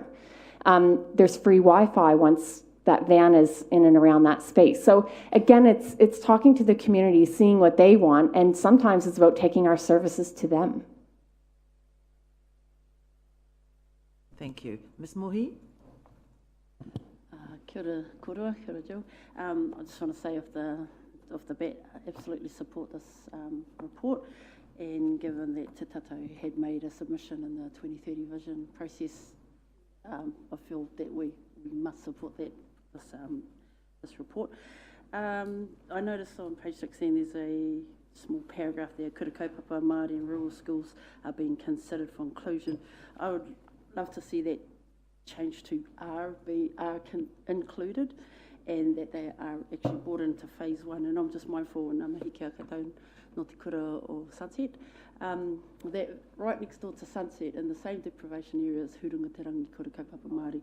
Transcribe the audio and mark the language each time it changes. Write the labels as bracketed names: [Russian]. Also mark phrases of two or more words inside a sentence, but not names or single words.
[English] There's free Wi-Fi once that van is in and around that space. So again, it's talking to the community, seeing what they want, and sometimes it's about taking our services to them. Thank you. Ms. Mohi? [Māori] Kia ora korua, kia ora Jill. [English] I just want to say off the bat, I absolutely support this report, and given that Te Tato had made a submission in the 2030 vision process, I feel that we must support this report. I noticed on page 16 there's a small paragraph there, [Māori] kura kaupapa Māori [English] and rural schools are being considered for inclusion. I would love to see that change to are included, and that they are actually brought into phase 1. And I'm just mindful in Mahi Kia Katoa, Ngāti Kura or Sunset, that right next door to Sunset in the same deprivation area is Hurungaterangi Kura Kaupapa Māori.